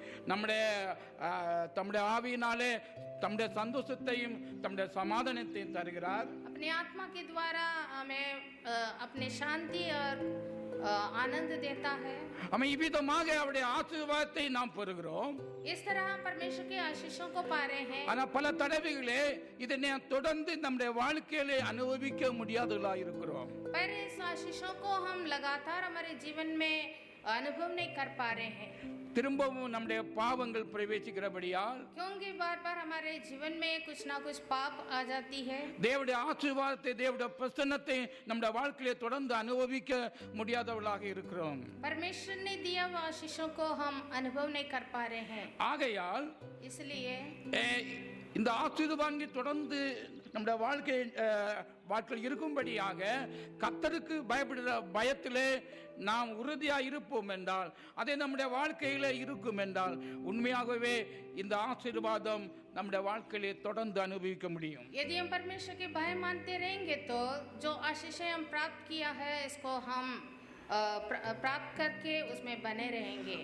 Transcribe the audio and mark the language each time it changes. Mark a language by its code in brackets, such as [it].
[ta] தம்முடைய ஆவியினாலே தம்முடைய சந்தோஷத்தையும் தம்முடைய சமாதானத்தையும் தருகிறார். [hi] अपनी आत्मा के द्वारा हमें अपने शांति और आनंद देता है. हम [ta] இவ்விதமாக அவருடைய ஆசீர்வாதத்தை நாம் பெறுகிறோம். [hi] इस तरह हम परमेश्वर के आशीषों को पा रहे हैं. [ta] ஆனா பல தடவைகளே இதை நாம் தொடர்ந்து நம்முடைய வாழ்க்கையிலே அனுபவிக்க முடியாதவர்களாக இருக்கிறோம். [hi] पर इस आशीषों को हम लगातार हमारे जीवन में अनुभव नहीं कर पा रहे हैं. [ta] திரும்பவும் நம்முடைய பாவங்கள் பிரவேசிக்கிறபடியால் [hi] क्योंकि बार बार हमारे जीवन में कुछ ना कुछ पाप आ जाती है. [ta] தேவனுடைய ஆசீர்வாதத்தை தேவனுடைய பிரசன்னத்தை நம்முடைய வாழ்க்கையிலே தொடர்ந்து அனுபவிக்க முடியாதவர்களாக இருக்கிறோம். [hi] परमेश्वर ने दिया हुआ आशीषों को हम अनुभव नहीं कर पा रहे हैं. [ta] ஆகையால் [hi] इसलिए [ta] இந்த ஆசீர்வாதங்களை தொடர்ந்து நம்முடைய வாழ்க்கையில் இருக்கும்படியாக கர்த்தருக்கு பயப்படுகிற பயத்திலே நாம் உறுதியா இருப்போம் என்றால், அதே நம்முடைய வாழ்க்கையில இருக்கும் என்றால், உண்மையாகவே இந்த ஆசீர்வாதம் நம்முடைய வாழ்க்கையிலே தொடர்ந்து அனுபவிக்க முடியும். [hi] यदि हम परमेश्वर के भय मानते रहेंगे तो जो आशीषें हम प्राप्त किया है इसको हम प्राप्त करके उसमें बने रहेंगे.